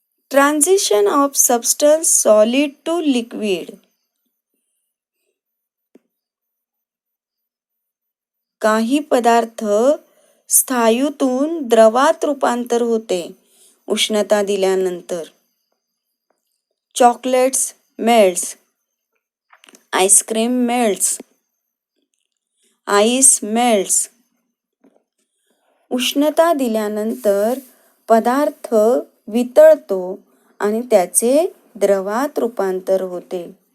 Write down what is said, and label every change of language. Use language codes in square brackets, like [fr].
[en] Transition of substance solid to liquid. [mr] काही पदार्थ स्थायूतून द्रवात रूपांतर होते उष्णता दिल्यानंतर. [en] Chocolates melts, ice cream melts, ice melts. [mr] उष्णता दिल्यानंतर पदार्थ वितळतो आणि त्याचे द्रवात रूपांतर होते.